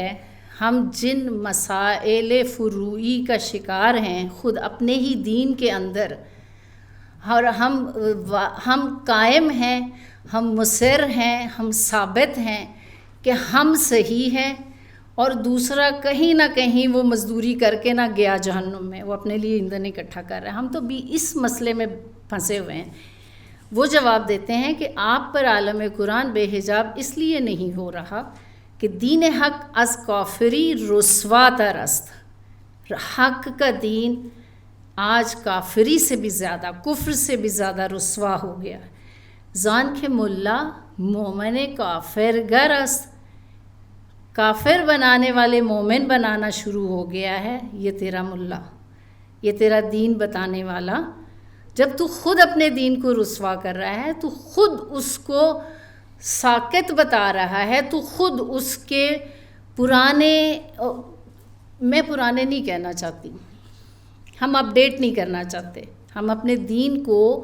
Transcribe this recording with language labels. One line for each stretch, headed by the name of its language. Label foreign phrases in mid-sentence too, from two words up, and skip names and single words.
Urdu: ہم جن مسائل فروعی کا شکار ہیں خود اپنے ہی دین کے اندر، اور ہم قائم ہیں، ہم مصر ہیں، ہم ثابت ہیں کہ ہم صحیح ہیں، اور دوسرا کہیں نہ کہیں وہ مزدوری کر کے نہ گیا جہنم میں، وہ اپنے لیے ایندھن اکٹھا کر رہا ہے. ہم تو بھی اس مسئلے میں پھنسے ہوئے ہیں. وہ جواب دیتے ہیں کہ آپ پر عالم قرآن بے حجاب اس لیے نہیں ہو رہا کہ
Persian: دین حق از کافری رسوا تر است.
Urdu: حق کا دین آج کافری سے بھی زیادہ، کفر سے بھی زیادہ رسوا ہو گیا.
Persian: زان کے ملا مومن کافر گر است،
Urdu: کافر بنانے والے مومن بنانا شروع ہو گیا ہے. یہ تیرا ملا، یہ تیرا دین بتانے والا، جب تو خود اپنے دین کو رسوا کر رہا ہے، تو خود اس کو ساکت بتا رہا ہے، تو خود اس کے پرانے، میں پرانے نہیں کہنا چاہتی، ہم اپڈیٹ نہیں کرنا چاہتے، ہم اپنے دین کو،